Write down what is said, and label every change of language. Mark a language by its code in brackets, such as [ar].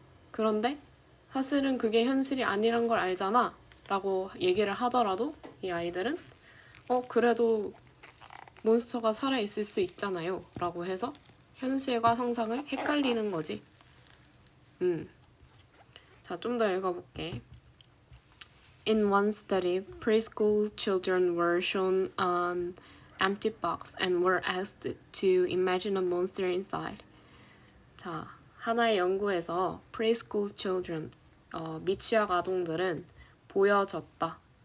[ko] 그런데 사실은 그게 현실이 아니란 걸 알잖아 라고 얘기를 하더라도 이 아이들은 그래도 몬스터가 살아있을 수 있잖아요 라고 해서 현실과 상상을 헷갈리는 거지. 자, 좀 더 읽어볼게. [en] In one study, preschool children were shown an empty box and were asked to imagine a monster inside. [ko] 자, 하나의 연구에서 preschool children, 미취학 아동들은 보여졌다.